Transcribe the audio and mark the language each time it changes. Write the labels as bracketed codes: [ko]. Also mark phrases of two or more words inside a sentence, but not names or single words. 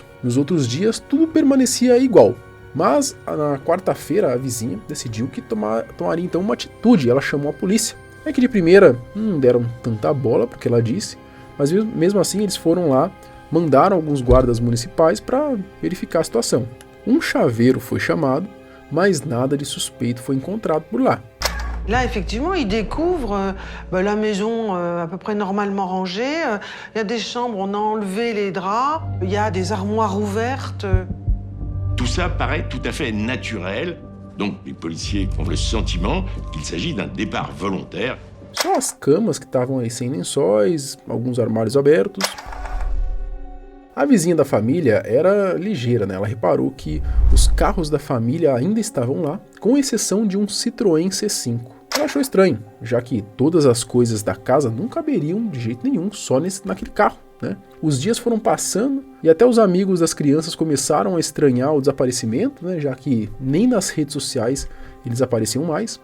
[pt] Nos outros dias, tudo permanecia igual. Mas na quarta-feira, a vizinha decidiu que tomaria então uma atitude. Ela chamou a polícia. É que de primeira não deram tanta bola, porque ela disse, mas mesmo assim eles foram lá, mandaram alguns guardas municipais para verificar a situação. Um chaveiro foi chamado, mas nada de suspeito foi encontrado por lá. [fr] Là, effectivement, ils découvrent la maison à peu près normalement rangée. Il y a des chambres, on a enlevé les draps. Il y a des armoires ouvertes. Tout ça paraît tout à fait naturel. Donc, les policiers ont le sentiment qu'il s'agit d'un départ volontaire. [pt] Só as camas que estavam aí sem lençóis, alguns armários abertos. A vizinha da família era ligeira, Ela reparou que os carros da família ainda estavam lá, com exceção de um Citroën C5. Ela achou estranho, já que todas as coisas da casa não caberiam de jeito nenhum só naquele carro, Os dias foram passando e até os amigos das crianças começaram a estranhar o desaparecimento, já que nem nas redes sociais eles apareciam mais.